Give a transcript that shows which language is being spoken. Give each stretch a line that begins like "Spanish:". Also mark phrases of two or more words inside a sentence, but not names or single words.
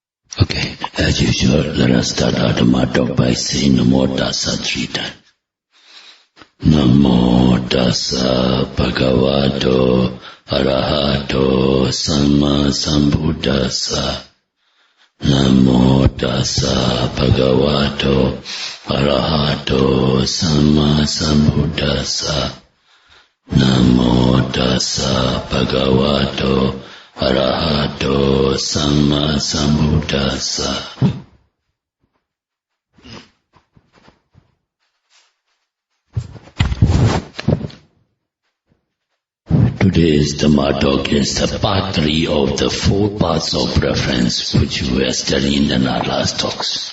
English: Okay, as usual, let us start our Dhamma talk by saying
Pali: Namo Tassa
English: 3 times.
Pali: Namo Tassa Bhagavato Arahato Samma Sambuddhassa. Namo Tassa Bhagavato Arahato Samma Sambuddhassa. Namo Tassa Bhagavato Arahato Samma Sambuddhassa.
English: Today's Dhamma talk is the part 3 of the 4 paths of preference which we were studying in our last talks.